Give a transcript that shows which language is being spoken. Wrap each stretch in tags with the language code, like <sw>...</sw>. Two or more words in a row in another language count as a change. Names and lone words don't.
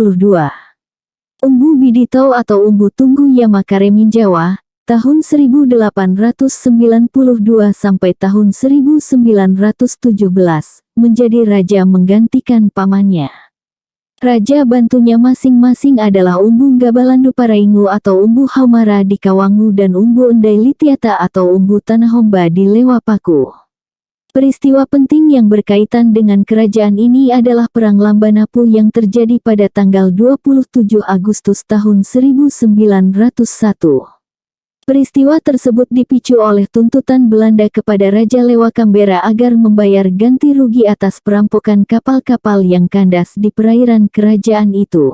<id>Umbu Biditau atau Umbu Tunggu Yamakareminjawa, tahun 1892 sampai tahun 1917, menjadi raja menggantikan pamannya. Raja bantunya masing-masing adalah Umbu Gabalandu Paraingu atau Umbu Haumara di Kawangu dan Umbu Endai Litiata atau Umbu Tanahomba di Lewapaku. Peristiwa penting yang berkaitan dengan kerajaan ini adalah Perang Lambanapu yang terjadi pada tanggal 27 Agustus tahun 1901. Peristiwa tersebut dipicu oleh tuntutan Belanda kepada Raja Lewakambera agar membayar ganti rugi atas perampokan kapal-kapal yang kandas di perairan kerajaan itu.</id>